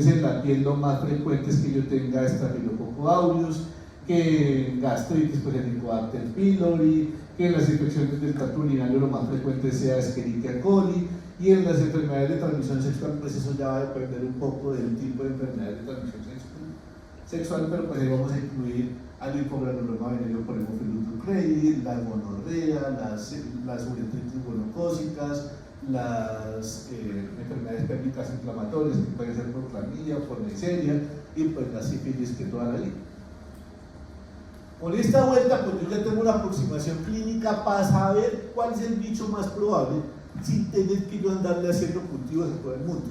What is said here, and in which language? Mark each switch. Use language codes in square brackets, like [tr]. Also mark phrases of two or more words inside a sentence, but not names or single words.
[es] en la piel lo más frecuente es que yo tenga Staphylococcus aureus, que en gastritis, pues el Helicobacter pylori, que en las infecciones del tracto urinario lo más frecuente sea Escherichia coli, y en las enfermedades de transmisión sexual, pues eso ya va a depender un poco del tipo de enfermedades de transmisión sexual, pero pues ahí vamos a incluir al linfogranuloma venérea por Haemophilus ducreyi, la gonorrea, las uretritis gonocócicas, las enfermedades pélvicas inflamatorias, que pueden ser por clamidia, por Neisseria, y pues la sífilis que toda la vida. Con esta vuelta, pues yo ya tengo una aproximación clínica para saber cuál es el bicho más probable, sin tener que yo andarle haciendo cultivos en todo el mundo.